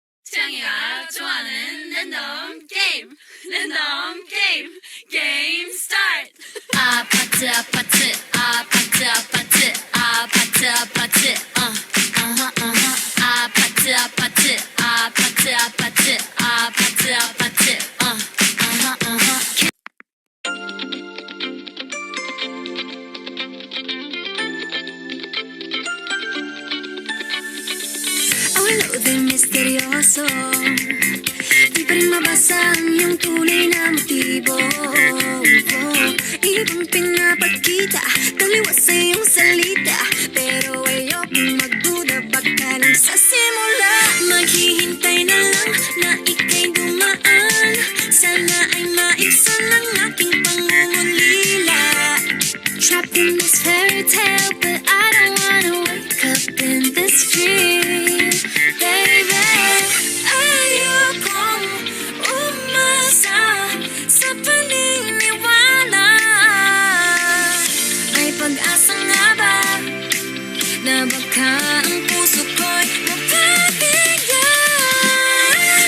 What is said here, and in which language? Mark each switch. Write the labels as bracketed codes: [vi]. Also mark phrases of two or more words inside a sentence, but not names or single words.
[ko] 창이가 좋아하는 [en] random game game start. [ko] 아파트 아파트 아파트 아파트 아파트 아파트 아파트 아파트 아파트 아파트 아파트 아파트 [tl] Awal-udang misteryoso, di pa rin mabasa ang iyong tunay na motibo. Ibang pinapakita, taliwas sa iyong salita, pero ayokong magduda, baka lang sa simula. Maghihintay na lang na ika'y dumaan, sana ay maibsan ang aking pangungulila. [en] Trapped in this fairy tale, but I don't wanna wake up in this dream. Baby, [tl] ayokong umasa sa paniniwala. May pag-asa nga ba na baka ang puso ko'y mapabigyan?